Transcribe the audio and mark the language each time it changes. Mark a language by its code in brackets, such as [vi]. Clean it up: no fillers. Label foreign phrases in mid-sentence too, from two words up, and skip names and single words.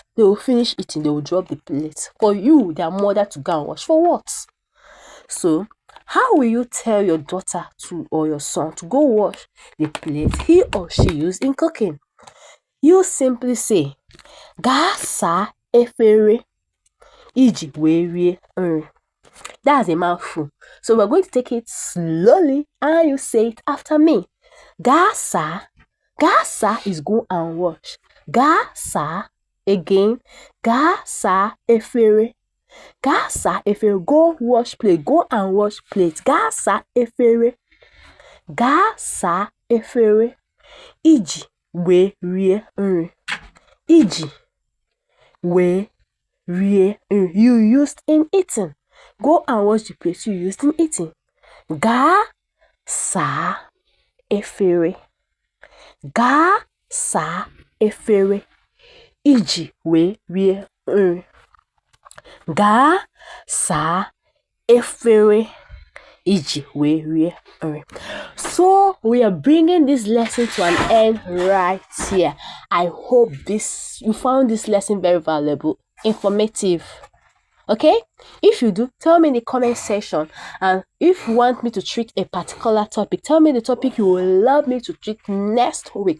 [en] They will finish eating, they will drop the plate. For you, their mother, to go and wash. For what? So, how will you tell your daughter or your son to go wash the plate he or she used in cooking? You simply say, [ig] gaa saa efere iji wee rie nri. [en] That's a mouthful. So we're going to take it slowly and you say it after me. [ig] Gaa saa. Gaa saa [en] is go and wash. [ig] Gaa saa. Again. Gaa saa efere. Gaa saa efere. [en] Go wash plate. Go and wash plate. [ig] Gaa saa efere. Gaa saa efere. Iji wee rie nri. Iji wee rie nri. [en] You used in eating. Go and wash the plate you used in eating. [ig] Gaa saa efere. Gaa saa efere. Iji wee rie nri. Gaa saa efere. Iji wee rie nri. [en] So we are bringing this lesson to an end right here. I hope you found this lesson very valuable, informative. Okay, if you do, tell me in the comment section. And if you want me to treat a particular topic, tell me the topic you would love me to treat next week.